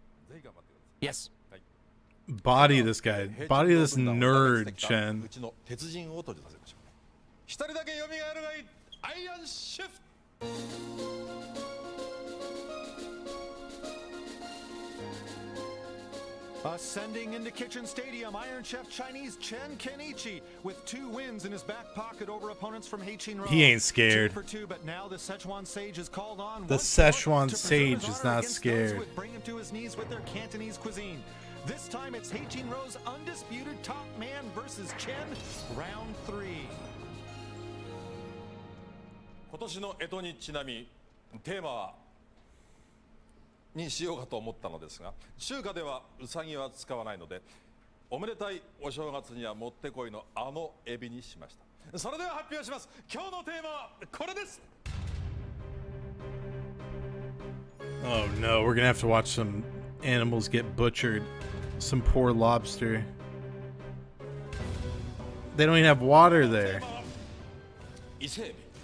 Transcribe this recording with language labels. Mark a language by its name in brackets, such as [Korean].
[Japanese] ぜひ頑張ってください。 [English] Yes. Body this guy. Body this nerd, [Japanese] う [English] Chen. [Japanese] ちの鉄人を登場させましょう。一人だけ蘇るがいいアイアンシェフ。 [English] Ascending into Kitchen Stadium, Iron Chef Chinese Chen Kenichi with 2 wins in his back pocket over opponents from Heichin Road. He ain't scared. 2 for 2, but now the Szechuan Sage is called on. The Szechuan Sage is not scared. Bring him to his knees with their Cantonese cuisine. This time it's Heichin Road's undisputed top man versus Chen, round 3. [Japanese] 今年の干支にちなみテーマはにしようかと思ったのですが、中華ではウサギは使わないので、おめでたいお正月にはもってこいのあのエビにしました。それでは発表します。今日のテーマはこれです。 [English] Oh no, we're gonna have to watch some animals get butchered. Some poor lobster. They don't even have water there. [Japanese] 伊勢エビ。